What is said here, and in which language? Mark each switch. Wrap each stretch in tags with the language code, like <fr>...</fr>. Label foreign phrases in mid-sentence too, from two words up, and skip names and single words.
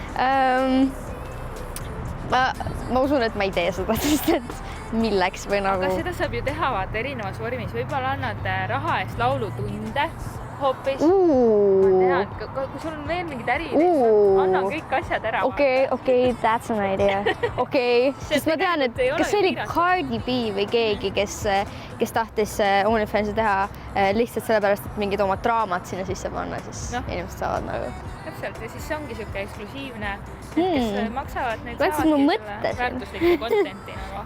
<et>Ma usun, et ma ei tee seda, sest et milleks või nagu... Aga seda saab ju teha vaata erinevas vormis. Võib-olla annad raha eest laulutunde hoopis. Ma tean, kui sul on veel mingid äriideid, annan kõik asjad ära. Okei,</et> <en>that's an idea.</en> <et>Okei, sest ma tean, et kas see oli Cardi B või keegi, kes tahtis OnlyFansi teha lihtsalt sellepärast, et mingid oma draamad sinna sisse panna, siis inimesed saavad nagu... Täpselt, ja siis see ongi siuke eksklusiivne, kes maksavad neid väärtuslikku contenti nagu.</et>